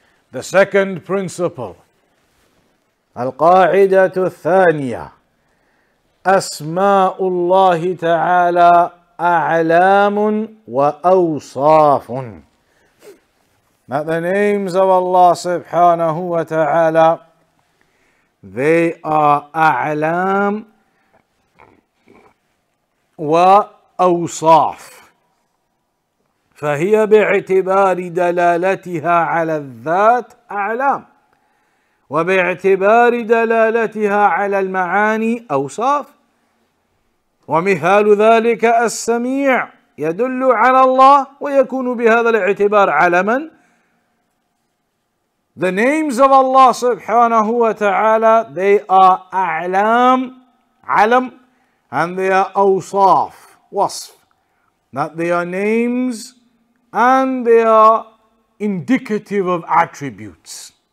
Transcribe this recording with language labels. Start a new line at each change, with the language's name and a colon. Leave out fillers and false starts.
English: The second principle, al-Qaaidah al-Thāniyah,
Arabic: أسماء الله تعالى أعلام وأوصاف.
English: That the names of Allah subhanahu wa ta'ala, they are
Arabic: أعلام وأوصاف. فهي باعتبار دلالتها على الذات أعلام، وباعتبار دلالتها على المعاني أوصاف. ومثال ذلك السميع يدل على الله ويكون بهذا الاعتبار علما.
English: The names of Allah subhanahu wa ta'ala, they are أعلام, alam, and they are أوصاف, wasf. That they are names and they are indicative of attributes.